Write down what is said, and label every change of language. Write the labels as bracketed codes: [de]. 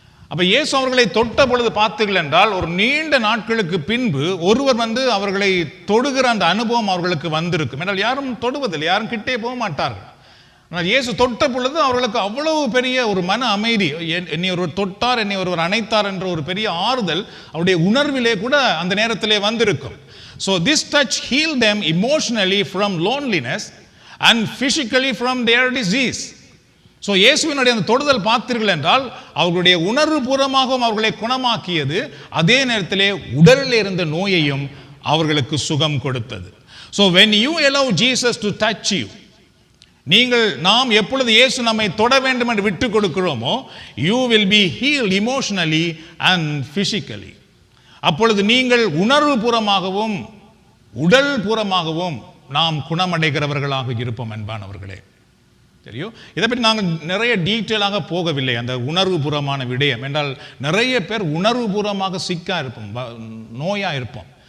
[ta] அப்ப இயேசு அவர்களை தொட்ட பொழுது பார்த்தீர்கள் என்றால் ஒரு நீண்ட நாட்களுக்கு பின்பு ஒருவர் அவர்களை தொடுகிற அந்த அனுபவம் அவர்களுக்கு வந்திருக்கும். என்றால் யாரும் தொடுவதில்லை, யாரும் கிட்டே போக மாட்டார்கள். ஆனால் இயேசு தொட்ட பொழுது அவர்களுக்கு அவ்வளவு பெரிய ஒரு மன அமைதி, என்னை ஒருவர் தொட்டார், என்னை ஒருவர் அணைத்தார் என்ற ஒரு பெரிய ஆறுதல் அவருடைய உணர்விலே கூட அந்த நேரத்திலே வந்திருக்கும். [en] So this touch healed them emotionally from loneliness and physically from their disease. [ta] So இயேசுவினுடைய அந்த தொடுதல் பார்த்தீர்கள் என்றால் அவர்களுடைய உணர்வு பூர்வமாகவும் அவர்களை குணமாக்கியது, அதே நேரத்திலே உடலில் இருந்த நோயையும் அவர்களுக்கு சுகம் கொடுத்தது. [en] so when you allow Jesus to touch you, [ta] நாம் எப்பொழுது இயேசு நம்மை தொட வேண்டும் என்று விட்டு கொடுக்கிறோமோ, [en] you will be healed emotionally and physically. [ta] அப்பொழுது நீங்கள் உணர்வு பூர்வமாகவும் உடல் பூர்வமாகவும் நாம் குணமடைகிறவர்களாக இருப்போம். அன்பானவர்களே, தெரியும், இதை பற்றி நாங்கள் நிறைய டீட்டெயிலாக போகவில்லை. அந்த உணர்வு பூர்வமான விடயம் என்றால் நிறைய பேர் உணர்வு பூர்வமாக சிக்கா இருப்போம், நோயாக இருப்போம்.